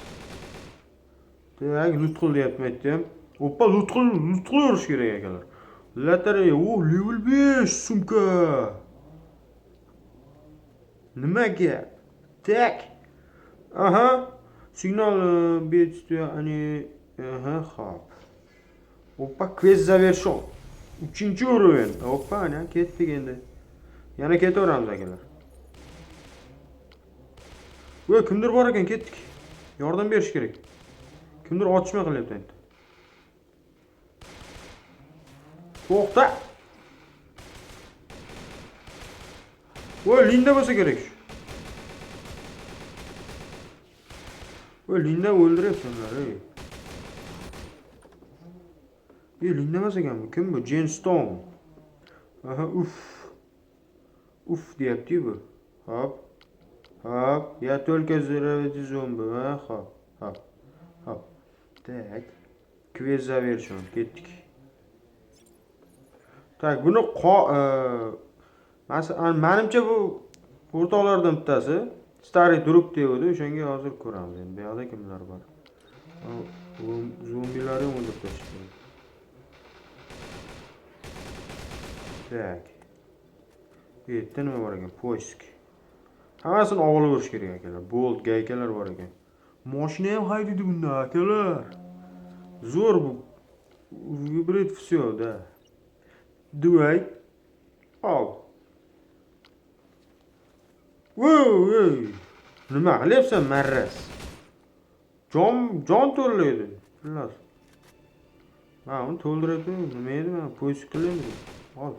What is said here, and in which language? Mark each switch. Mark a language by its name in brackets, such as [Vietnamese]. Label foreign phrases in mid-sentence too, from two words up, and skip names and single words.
[Uzbek] Tak, loot qil deyapti aytdim. Hoppa, loot qilirish kerak akalar. Lotereya, level 5 sumka. Nimaga? [Russian] Tak. Aha. Signal бедствия, они... [Uzbek] Aha, hop. Hoppa, [Russian] quest завершен. [Uzbek] 3-o'rin. Hoppa, ana ketdik endi. Yana ketaveramiz akalar. Voy, kimdir bor ekan, ketdik. Yordam berish kerak. Kimdir otishma qilyapti endi. To'xta. Voy, Linda bo'lsa kerak. Voy, Linda o'ldiryapsanlar, ey. Linda emas ekan bu. Kim bu? Jen Stone. Aha, Uf deyapti bu. Hop. [Russian] Я только заради зомби. Hop. Tak. Quest завершен. [Uzbek] Ketdik. Tak, buni menimcha bu o'rtoqlardan bittasi Stary Druk deydi, o'shanga hozir ko'ramiz. Endi bu yoqda kimlar bor? Zombilarni o'ldirib tashladi. Tak. Bu yerda nima bor ekan? Poisk. Hammasini olaverish kerak akalar. Bolt, gaykalar bor ekan. Mashina ham haydaydi bunda akalar. [Russian] Zo'r bu. Vibrit всё, да. Давай. [Uzbek] Al. Voy. Nima qilyapsan, marras? Jon to'llaydi. Xullas. Ha, uni to'ldiradi. Nima edi? Men poisk qilaymi? Al.